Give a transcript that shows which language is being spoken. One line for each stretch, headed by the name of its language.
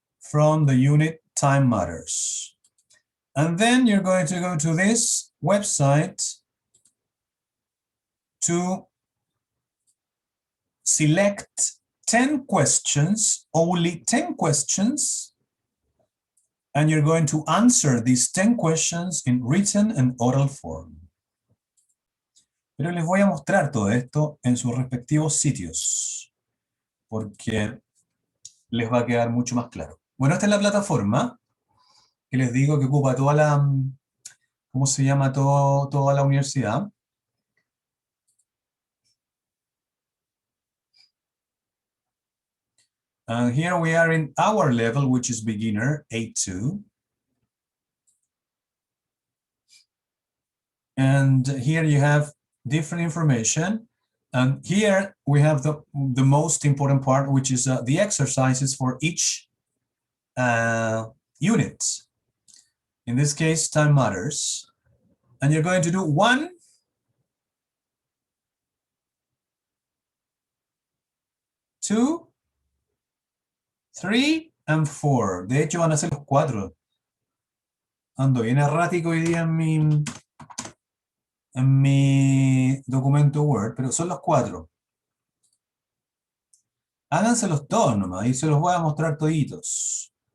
English: from the unit Time Matters. And then you're going to go to this website to select 10 questions, only 10 questions, and you're going to answer these 10 questions in written and oral form.
Spanish: Pero les voy a mostrar todo esto en sus respectivos sitios, porque les va a quedar mucho más claro. Bueno, esta es la plataforma que les digo que ocupa toda la, ¿cómo se llama? Toda la universidad.
English: And here we are in our level, which is beginner, A2. And here you have different information. And here we have the most important part, which is the exercises for each unit. In this case, Time Matters. And you're going to do 1, 2, 3, and 4.
Spanish: De hecho, van a ser los 4. Ando bien errático hoy día en mi documento Word, pero son los 4. Háganselos todos nomás y se los voy a mostrar toditos.